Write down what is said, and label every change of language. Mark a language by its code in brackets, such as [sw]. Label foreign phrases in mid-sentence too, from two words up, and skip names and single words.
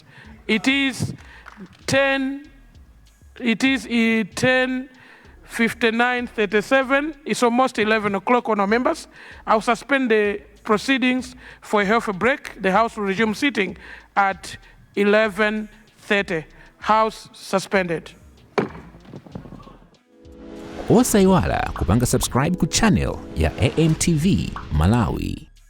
[en] It is 10:59:37. It's almost 11 o'clock, honourable members. I'll suspend the proceedings for a healthy break. The House will resume sitting at 11:30. House suspended. [ny] Osaiwala kupanga subscribe ku channel ya AMTV Malawi.